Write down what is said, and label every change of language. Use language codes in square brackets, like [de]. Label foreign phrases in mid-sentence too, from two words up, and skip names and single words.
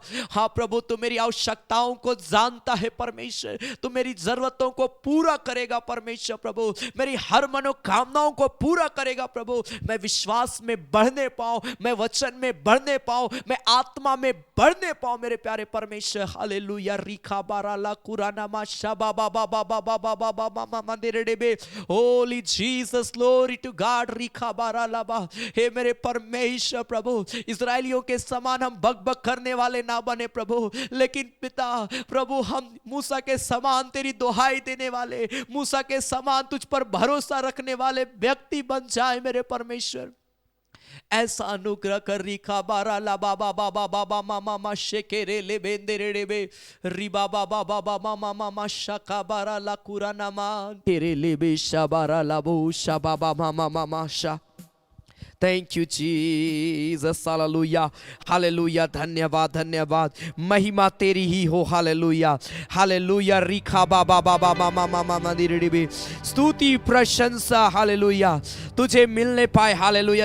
[hi] हाँ प्रभु, तू मेरी आवश्यकताओं को जानता है परमेश्वर, तू मेरी जरूरतों को पूरा करेगा परमेश्वर प्रभु, मेरी हर मनोकामनाओं को पूरा करेगा प्रभु। मैं विश्वास में बढ़ने पाऊं, मैं वचन में बढ़ने पाऊं, मैं आत्मा में बढ़ने पाऊं मेरे प्यारे परमेश्वर हालेलुया रिखा बाराला कुराना माशा बाबा बाबा बाबा बाबा बाबा मंदिर डेबे [en] Holy Jesus glory to God रिखा बाराला बा। [hi] हे मेरे परमेश्वर प्रभु, इजराइलियों के समान हम बकबक करने वाले ना बने प्रभु, लेकिन पिता प्रभु हम मूसा के समान तेरी दुहाई देने वाले, मूसा के समान तुझ पर भरोसा रखने वाले व्यक्ति बन जाए मेरे परमेश्वर। ऐसा अनुग्रह कर रिखा बारा ला बाबा बाबा बाबा मामा मा शेकेरे ले बेंदेरे रे री बाबा बाबा बाबा मामा मा शका बारा ला कुराना मा तेरे ले बे शाबारा ला बो शा बाबा मामा मामा शा। [en] Thank you Jesus, [hi] हालेलुया हालेलुया, धन्यवाद धन्यवाद, महिमा तेरी ही हो, हालेलुया हालेलुया रिखा बाबा बाबा मामा मामा मंदिर भी स्तुति प्रशंसा हालेलुया तुझे मिलने पाए, हालेलुया।